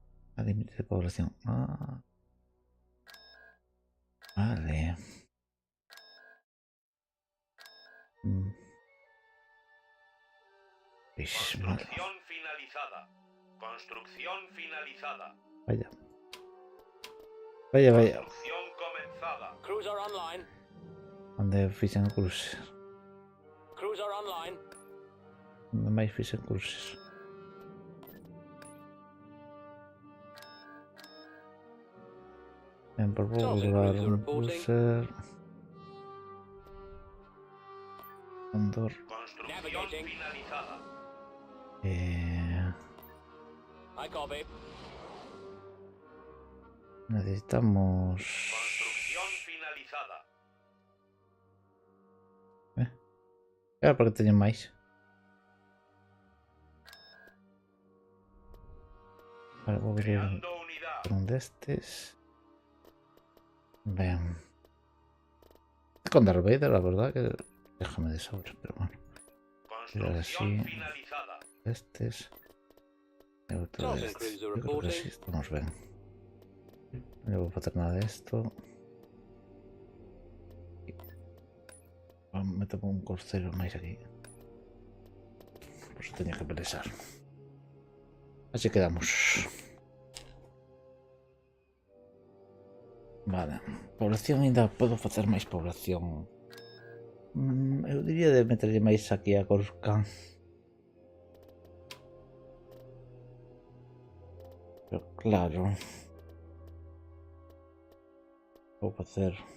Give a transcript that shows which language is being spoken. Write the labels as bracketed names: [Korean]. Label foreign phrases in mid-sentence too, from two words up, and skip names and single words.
[Spanish] A límite de población. Ah. Vale. Pues, vale. Construcción finalizada. Construcción finalizada. Vaya. Vaya, vaya. Construcción comenzada. [English] Cruiser online. [Galician] Onde fixen cruces? [English] Cruiser online. [Galician] Onde máis fixen cruces? Ben, por vou levar un crucer. Andor. [Spanish] Construcción finalizada. [English] I copy. [Spanish] Necesitamos... Construcción finalizada. [Galician] Era para que teñen máis. Vale, vou querer [Spanish] Creando unidad. [Galician] un destes. Ben. [Spanish] Con Darth Vader, la verdad que déjame de sobra, pero bueno. Construcción así. finalizada. [Galician] Estes. Y otro de estes. [Spanish] Yo creo que sí, estamos bien. No voy a hacer nada de esto. Me tomo un corcero más aquí. Por eso tenía que pensar. Así quedamos. Vale. [Galician] Población ainda podo facer máis población. Eu diría de meterlle máis aquí a Coruscant. [Spanish] Pero claro. [Galician] Vou facer